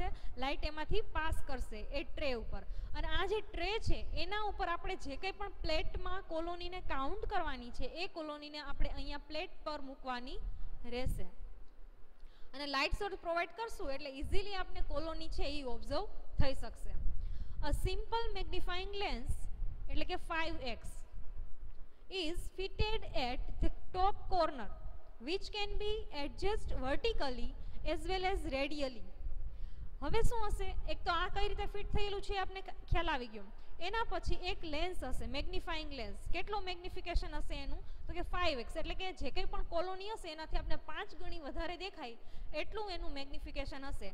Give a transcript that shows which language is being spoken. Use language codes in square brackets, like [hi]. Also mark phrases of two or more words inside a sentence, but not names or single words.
[gu] લાઇટ એમાંથી પાસ કરશે એ ટ્રે ઉપર. અને આ જે ટ્રે છે એના ઉપર આપણે જે કંઈ પણ પ્લેટમાં કોલોનીને કાઉન્ટ કરવાની છે એ કોલોનીને આપણે અહીંયા પ્લેટ પર મૂકવાની રહેશે. અને લાઇટ સોર્સ પ્રોવાઈડ કરશું એટલે ઇઝીલી આપણે કોલોની છે એ ઓબ્ઝર્વ થઈ શકશે. [en] A simple magnifying lens [gu] એટલે કે [en] 5x is fitted at the top corner which can be adjusted vertically as well as radially. [gu] હવે શું હશે? એક તો આ કઈ રીતે ફિટ થયેલું છે આપને ખ્યાલ આવી ગયો. એના પછી એક લેન્સ હશે, મેગ્નિફાઈંગ લેન્સ. કેટલો મેગ્નિફિકેશન હશે એનું? તો કે 5x એટલે કે જે કંઈ પણ કોલોની હશે એનાથી આપણે 5 ગણી વધારે દેખાય એટલું એનું મેગ્નિફિકેશન હશે.